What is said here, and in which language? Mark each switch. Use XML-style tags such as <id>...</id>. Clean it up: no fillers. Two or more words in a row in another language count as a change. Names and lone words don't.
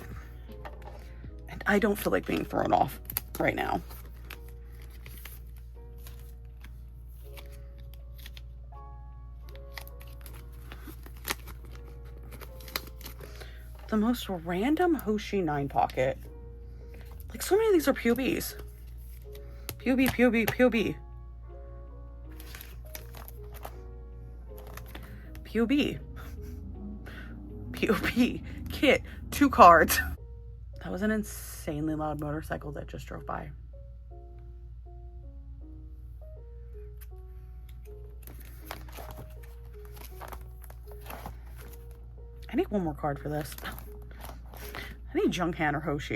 <en>And I don't feel like being thrown off right now. The most random Hoshi 9 pocket. Like, so many of these are POBs. POB, POB, POB. POB. POB. Kit. 2 cards. That was an insanely loud motorcycle that just drove by. I need one more card for this. I need Junghan or Hoshi.</en>